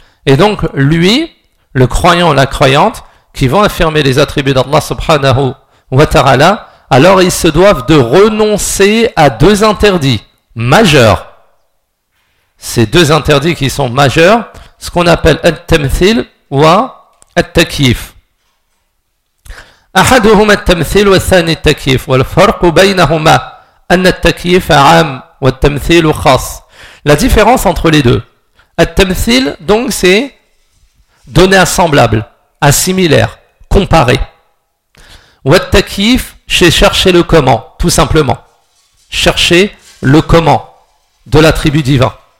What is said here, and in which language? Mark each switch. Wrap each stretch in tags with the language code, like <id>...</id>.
<fr>Et donc, lui, le croyant ou la croyante, qui vont affirmer les attributs d'Allah subhanahu wa ta'ala, alors ils se doivent de renoncer à deux interdits majeurs. Ces deux interdits qui sont majeurs, ce qu'on appelle التمثيل ou التكييف.</fr> <ar>أحدهما التمثيل والثاني التكييف والفرق بينهما أن التكييف عام والتمثيل خاص.</ar> <fr>La différence entre les deux. التمثيل, donc, c'est donné à semblable, à similaire, comparé. والتكييف, c'est chercher le comment, tout simplement. Chercher le comment de l'attribut divin.</fr>